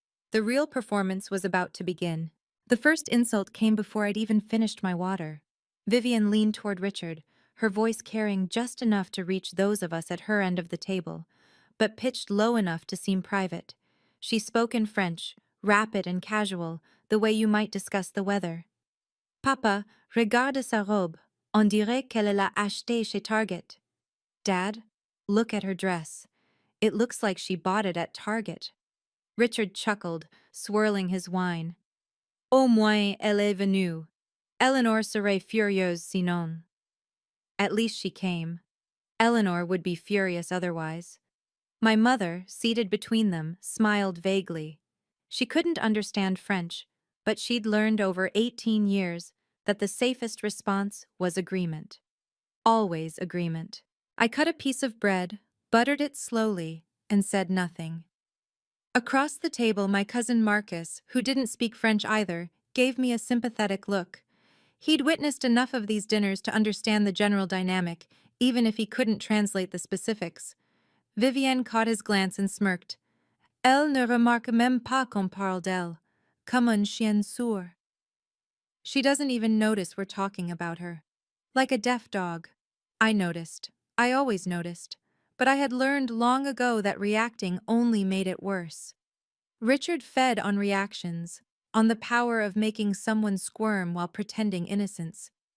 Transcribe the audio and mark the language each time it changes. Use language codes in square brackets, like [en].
[en] The real performance was about to begin. The first insult came before I'd even finished my water. Vivian leaned toward Richard, her voice carrying just enough to reach those of us at her end of the table, but pitched low enough to seem private. She spoke in French, rapid and casual, the way you might discuss the weather. [fr] "Papa, regarde sa robe. On dirait qu'elle l'a achetée chez Target." [en] "Dad, look at her dress. It looks like she bought it at Target." Richard chuckled, swirling his wine. [fr] "Au moins elle est venue. Eleanor serait furieuse sinon." [en] At least she came. Eleanor would be furious otherwise. My mother, seated between them, smiled vaguely. She couldn't understand French, but she'd learned over 18 years, that the safest response was agreement. Always agreement. I cut a piece of bread, buttered it slowly, and said nothing. Across the table, my cousin Marcus, who didn't speak French either, gave me a sympathetic look. He'd witnessed enough of these dinners to understand the general dynamic, even if he couldn't translate the specifics. Vivienne caught his glance and smirked. [fr] Elle ne remarque même pas qu'on parle d'elle, comme un chien sourd. [en] She doesn't even notice we're talking about her. Like a deaf dog. I noticed. I always noticed. But I had learned long ago that reacting only made it worse. Richard fed on reactions, on the power of making someone squirm while pretending innocence.